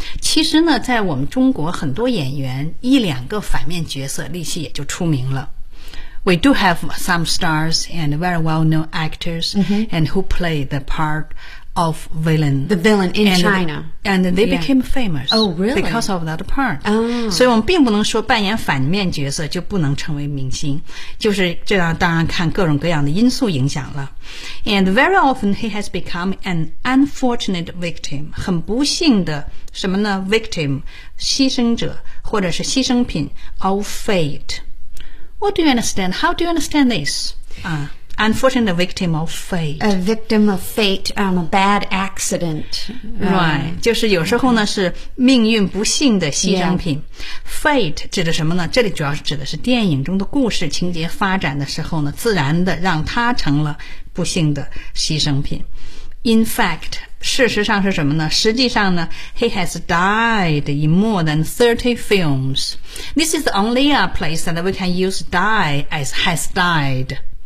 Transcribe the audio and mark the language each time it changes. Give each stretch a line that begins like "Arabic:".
Chinese: 其实呢在我们中国很多演员一两个反面角色力气也就出名了。
English: We do have some stars and very well-known actors、 mm-hmm. and who play the part of villain. The villain in and, China. And they became、yeah. famous. Oh, really? Because of that part.、 Oh.
Chinese: 所以我们并不能说扮演反面角色就不能成为明星。就是这样当然看各种各样的因素影响了。
English: And very often he has become an unfortunate victim.
Chinese: 很不幸的什么呢 ?victim, 牺牲者或者是牺牲品
English: of fate. What do you understand? How do you understand this?、Unfortunate victim of fate. A victim of fate, a bad accident. Right.
Chinese: 就是有时候呢是命运不幸的牺牲品。 Fate 指的什么呢？这里主要是指的是电影中的故事情节发展的时候呢，自然的让他成了不幸的牺牲品。
English: In fact,
Chinese: 事实上是什么呢？实际上呢
English: ,he has died in more than 30 films. This is the only place that we can use die as has died.